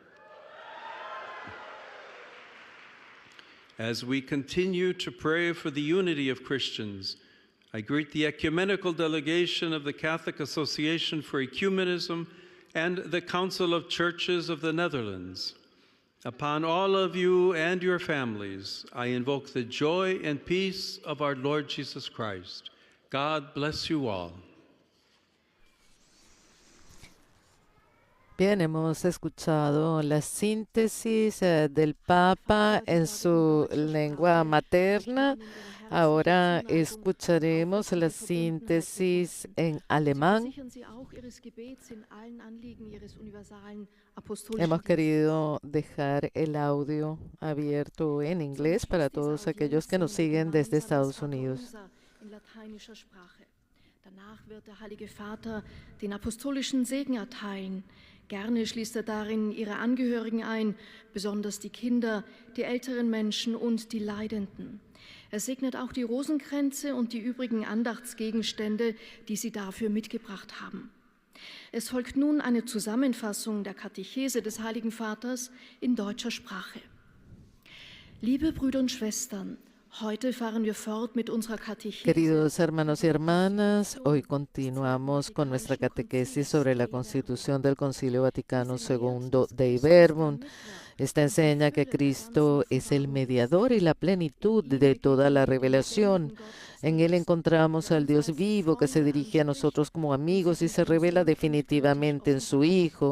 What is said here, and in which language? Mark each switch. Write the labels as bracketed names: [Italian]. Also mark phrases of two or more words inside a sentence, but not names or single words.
[English] As we continue to pray for the unity of Christians, I greet the ecumenical delegation of the Catholic Association for Ecumenism and the Council of Churches of the Netherlands. Upon all of you and your families, I invoke the joy and peace of our Lord Jesus Christ. God bless you all. [Spanish] Bien, hemos escuchado la síntesis del Papa en su lengua materna. Ahora escucharemos la síntesis en alemán. Hemos querido dejar el audio abierto en inglés para todos aquellos que nos siguen desde Estados Unidos. [German] Danach wird der Heilige Vater den apostolischen Segen erteilen. Gerne schließt er darin ihre Angehörigen ein, besonders die Kinder, die älteren Menschen und die Leidenden. Er segnet auch die Rosenkränze und die übrigen Andachtsgegenstände, die sie dafür mitgebracht haben. Es folgt nun eine Zusammenfassung der Katechese des Heiligen Vaters in deutscher Sprache. Liebe Brüder und Schwestern, heute fahren wir fort mit unserer Katechese. [Spanish] Queridos hermanos y hermanas, hoy continuamos con nuestra catequesis sobre la Constitución del Concilio Vaticano II Dei Verbum. Esta enseña que Cristo es el mediador y la plenitud de toda la revelación. En él encontramos al Dios vivo que se dirige a nosotros como amigos y se revela definitivamente en su Hijo.